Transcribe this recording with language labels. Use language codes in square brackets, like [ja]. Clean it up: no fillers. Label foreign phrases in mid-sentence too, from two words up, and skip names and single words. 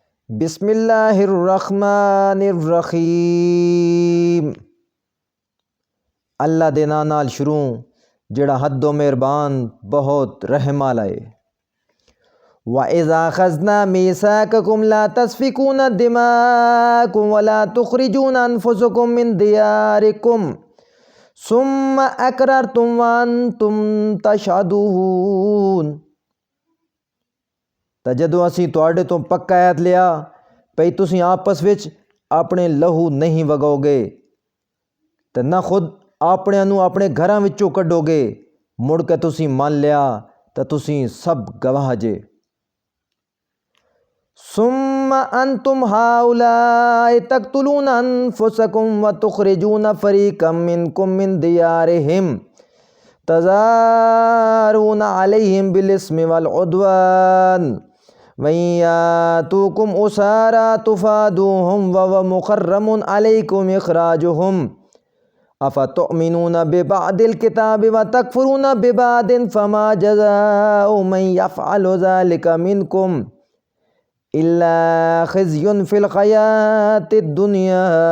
[ar] بسم اللہ الرحمن الرحیم۔ [pa] اللہ دے ناں نال شروع جڑا حد و مہربان بہت رحم والا ہے۔ [ar] وَإِذَا أَخَذْنَا مِيثَاقَكُمْ لَا تَسْفِكُونَ دِمَاءَكُمْ وَلَا تُخْرِجُونَ أَنفُسَكُمْ مِنْ دِيَارِكُمْ ثُمَّ أَقْرَرْتُمْ وَأَنْتُمْ تَشْهَدُونَ۔ [pa] تا جدوں اسی تواڈے تو پکا عہد لیا پئی تسی آپس وچ اپنے لہو نہیں وگاؤ گے تے نہ خود اپنے نوں اپنے گھراں وچوں کڈو گے، مڑ کے تسی مان لیا تے تسی سب گواہ جے۔ [ar] ثم انتم هؤلاء تقتلون انفسكم وتخرجون فريقا منكم من ديارهم تظاهرون عليهم بالإثم والعدوان وإن يأتوكم أسارى تفادوهم وهو محرم عليكم إخراجهم أفتؤمنون ببعض الكتاب وتكفرون ببعض فما جزاء من يفعل ذلك منكم إلا خزي في الحياة الدنيا